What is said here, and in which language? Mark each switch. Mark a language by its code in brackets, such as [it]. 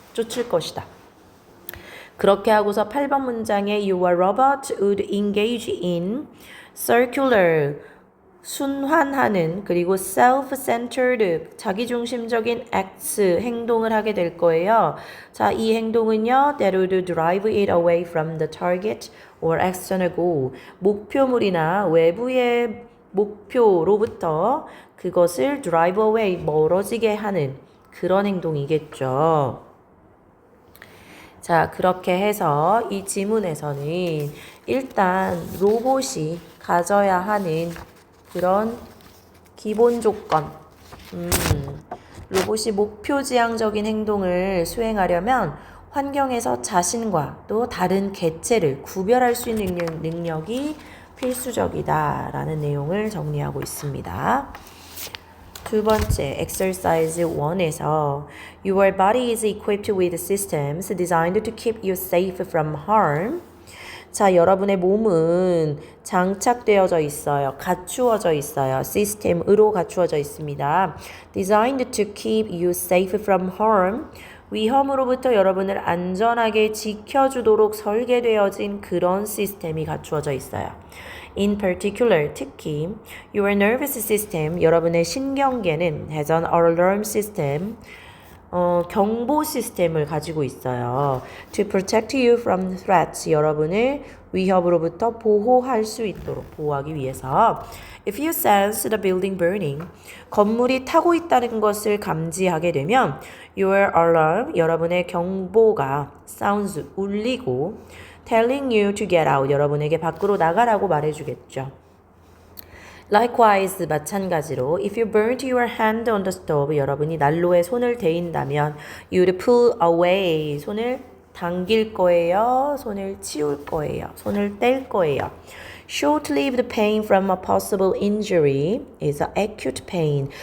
[ko] 쫓을 것이다. 그렇게 하고서 8번 문장에 [en] Your robot would engage in circular, [ko] 순환하는 그리고 self-centered, 자기중심적인 acts, 행동을 하게 될 거예요. 자, 이 행동은요, [en] that would drive it away from the target or external goal. [ko] 목표물이나 외부의 목표로부터 그것을 drive away, 멀어지게 하는 그런 행동이겠죠. 자, 그렇게 해서 이 지문에서는 일단 로봇이 가져야 하는 그런 기본 조건, 로봇이 목표지향적인 행동을 수행하려면 환경에서 자신과 또 다른 개체를 구별할 수 있는 능력이 필수적이다라는 내용을 정리하고 있습니다. 두 번째, [en] exercise 1에서 Your body is equipped with systems designed to keep you safe from harm. [ko] 자, 여러분의 몸은 장착되어져 있어요. 갖추어져 있어요. 시스템으로 갖추어져 있습니다. [en] Designed to keep you safe from harm. [ko] 위험으로부터 여러분을 안전하게 지켜주도록 설계되어진 그런 시스템이 갖추어져 있어요. [en] In particular, 특히 your nervous system, [ko] 여러분의 신경계는 [en] has an alarm system, [ko] 경보 시스템을 가지고 있어요. [en] To protect you from threats. [ko] 여러분을 위협으로부터 보호할 수 있도록 보호하기 위해서. [en] If you sense the building burning, [ko] 건물이 타고 있다는 것을 감지하게 되면 [en] your alarm, [ko] 여러분의 경보가 [en] sounds, 울리고 telling you to get out, [ko] 여러분에게 밖으로 나가라고 말해주겠죠. Likewise, 마찬가지로 [en] if you burnt your hand on the stove, [ko] 여러분이 난로에 손을 대인다면 [en] you'd pull away, [ko] 손을 당길 거예요, 손을 치울 거예요, 손을 뗄 거예요. [en] Short-lived pain from a possible injury is acute pain.